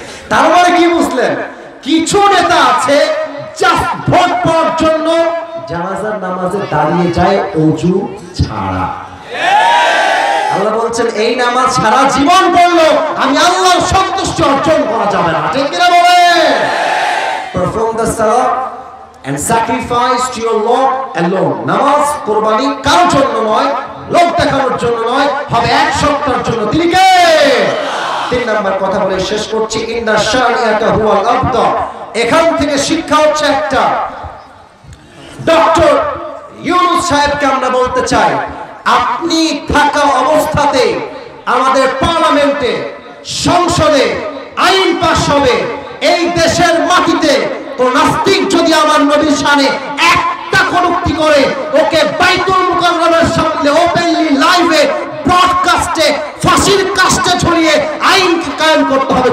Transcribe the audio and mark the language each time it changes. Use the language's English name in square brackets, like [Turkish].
[Bangla] তার মানে কি বুঝলেন? কিছু নেতা আছে জাস্ট ভোট পাওয়ার জন্য জানাজার নামাজে দাঁড়িয়ে যায় ওযু ছাড়া। আল্লাহ বলছেন এই নামাজ সারা জীবন পড়লো আমি আল্লাহর সন্তুষ্টি অর্জন করা যাবে না। ঠিক কিনা বলে? [English] Perform the salah and sacrifice to your Lord alone. [Bangla] নামাজ কুরবানি কারোর জন্য নয়, লোক দেখানোর জন্য নয়, হবে 1 সপ্তাহের জন্য। তিনি কে? 3 নাম্বার কথা বলে শেষ করছি, [Arabic] ইন্না শানিআকা হুয়াল আবতার। [Bangla] এখান থেকে শিক্ষা হচ্ছে একটা, ডক্টর ইউনূস সাহেবকে আমরা বলতে চাই, আপনি থাকা অবস্থাতে আমাদের পার্লামেন্টে, সংসদে আইন পাস হবে, এই দেশের মাটিতে কোন নাস্তিক যদি আমার নবীর শানে একটা কটূক্তি করে, ওকে বাইতুল মুকাররমের সামনে ওপেনলি লাইভে ব্রডকাস্টে ফাঁসির কাস্টে ছড়িয়ে আইন কায়েম করতে হবে।